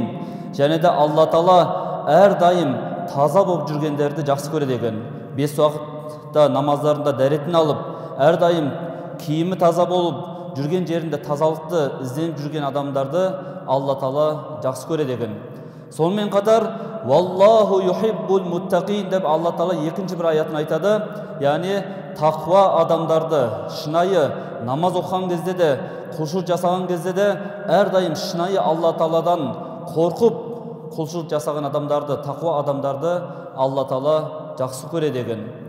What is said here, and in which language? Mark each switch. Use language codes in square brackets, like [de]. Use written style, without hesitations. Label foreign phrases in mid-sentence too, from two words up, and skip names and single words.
[kk] Және де Алла Тағала әрдайым таза болып жүргендерді жақсы көреді екен. 5 уақытта намаздарында дәретін алып, әрдайым киімі таза болып, жүрген жерінде тазалықты ізденіп жүрген адамдарды Алла Тағала жақсы көреді екен. Сонымен қатар [ar] والله يحب المتقين [kk] деп Алла Тағала екінші бір аятын айтады. Яғни тақуа адамдарды, шынайы намаз оқыған кезде де, құлшылық жасаған кезде де әрдайым шынайы Алла Тағаладан қорқып құлшылық жасаған адамдарды, тақуа адамдарды Алла Тағала жақсы көреді екен.